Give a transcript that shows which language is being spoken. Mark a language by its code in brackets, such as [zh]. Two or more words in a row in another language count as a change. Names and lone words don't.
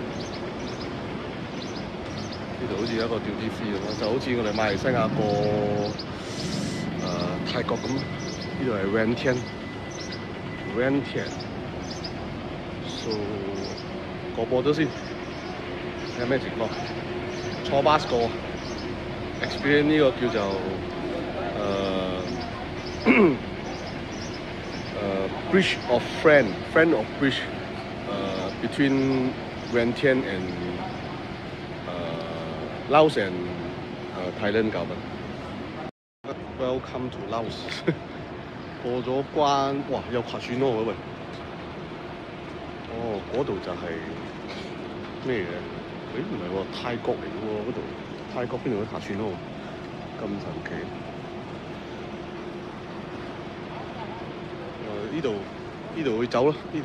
[yue] 呢度好似一個 [en] duty free [yue] 咁，就好似我哋馬來西亞過泰國咁。呢度係 Rentian， so 過波多先，睇下咩情況。坐巴士過 [en] ，experience [yue] 呢個叫做 [en] Bridge of Friend of Bridge between Rentian and Laos and Thailand government. Welcome to Laos 。 [yue] 過咗關，哇！有滑雪咯喎喂。哦，嗰度就係咩嘅？誒唔係喎，泰國嚟嘅喎嗰度。泰國邊度有滑雪咯？咁神奇。呢度會走咯，呢度